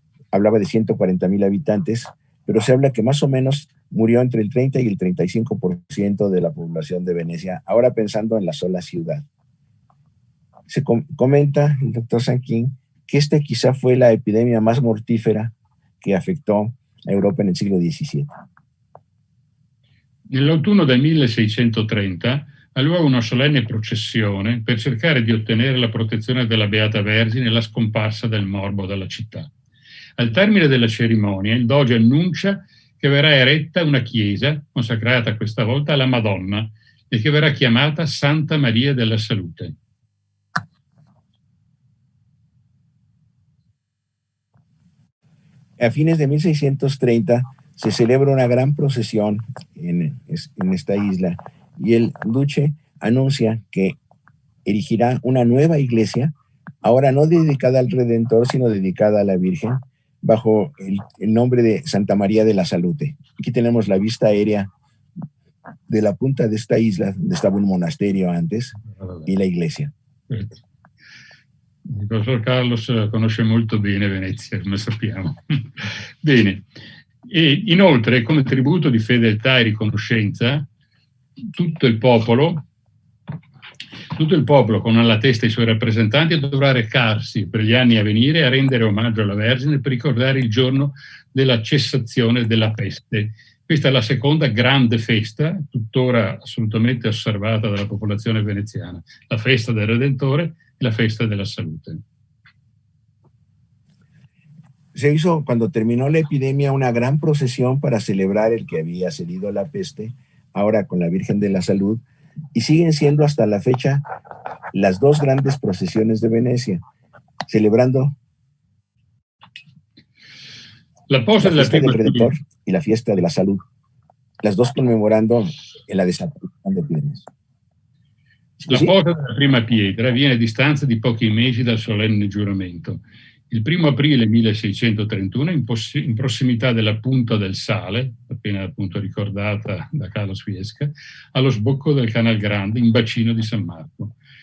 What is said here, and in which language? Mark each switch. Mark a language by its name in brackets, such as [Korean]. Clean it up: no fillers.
[Spanish] Hablaba de 140.000 habitantes, pero se habla que más o menos murió entre el 30 y el 35% de la población de Venecia, ahora pensando en la sola ciudad. Se comenta el doctor Sanquín que esta quizá fue la epidemia más mortífera que afectó a Europa en el siglo XVII. [Italian] Nell'autunno del 1630 ha luogo una solenne processione per cercare di ottenere la protezione della Beata Vergine e la scomparsa del morbo dalla città. Al termine della cerimonia, il doge annuncia che verrà eretta una chiesa consacrata questa volta alla Madonna e che verrà chiamata Santa Maria della Salute. [Spanish] A fines de 1630 se celebra una gran procesión en esta isla y el duce anuncia que erigirá una nueva iglesia, ahora no dedicada al Redentor, sino dedicada a la Virgen, bajo el nombre de Santa María de la Salute. Aquí tenemos la vista aérea de la punta de esta isla, donde estaba un monasterio antes, y la iglesia. [Italian] Il professor Carlos conosce molto bene Venezia, come sappiamo. Bene. E inoltre, come tributo di fedeltà e riconoscenza, tutto il popolo con alla testa i suoi rappresentanti dovrà recarsi per gli anni a venire a rendere omaggio alla Vergine per ricordare il giorno della cessazione della peste. Questa è la seconda grande festa, tuttora assolutamente osservata dalla popolazione veneziana, la festa del Redentore e la festa della salute. [Spanish] Se hizo, cuando terminó la epidemia, una gran procesión para celebrar el que había cedido la peste, ahora con la Virgen de la Salud, y siguen siendo hasta la fecha las dos grandes procesiones de Venecia, celebrando la fiesta del Redentor y la fiesta de la Salud, las dos conmemorando la desaparición de epidemias. [Italian] La posa della prima pietra avviene a distanza di pochi mesi dal solenne giuramento. Il 1 aprile 1631, in prossimità della Punta del Sale, appena appunto ricordata da Carlos Fiesca, allo sbocco del Canal Grande, in bacino di San Marco.